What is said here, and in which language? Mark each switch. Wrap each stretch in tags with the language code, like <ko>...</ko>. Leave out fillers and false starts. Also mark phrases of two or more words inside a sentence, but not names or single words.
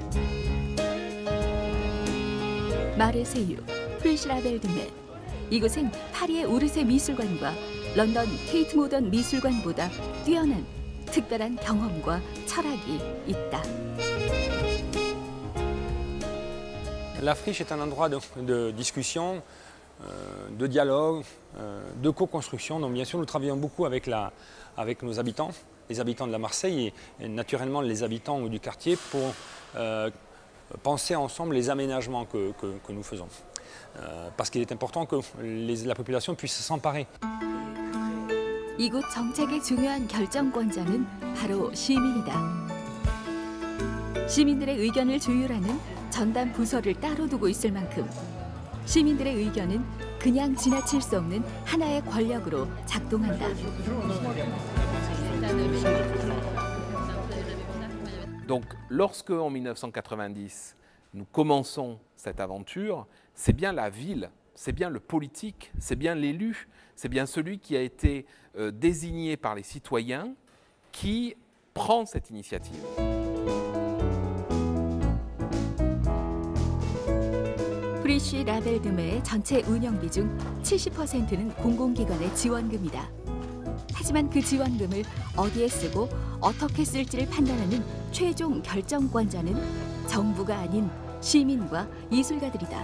<ko>마르세유, 프리시라벨드메. 이곳엔 파리의 오르세 미술관과 런던 테이트 모던 미술관보다 뛰어난 특별한 경험과 철학이 있다.</ko> <fr>La friche est un endroit de discussion, de dialogue, de co-construction. Donc bien sûr, nous travaillons beaucoup avec nos habitants, les habitants de la Marseille et naturellement les habitants du quartier pour penser ensemble les aménagements que nous faisons. Parce qu'il est important que la population puisse s'emparer.</fr> <ko>이곳 정책의 중요한 결정권자는 바로 시민이다. 시민들의 의견을 조율하는 전담 부서를 따로 두고 있을 만큼 시민들의 의견은 그냥 지나칠 수 없는 하나의 권력으로 작동한다.</ko> <fr>Donc, lorsque en 1990, nous commençons cette aventure, c'est bien la ville, c'est bien le politique, c'est bien l'élu, c'est bien celui qui a été désigné par les citoyens qui prend cette initiative.</fr> <ko>프리쉬 라벨드메의 전체 운영비 중 70%는 공공기관의 지원금이다. 하지만 그 지원금을 어디에 쓰고 어떻게 쓸지를 판단하는 최종 결정권자는 정부가 아닌 시민과 예술가들이다.</ko>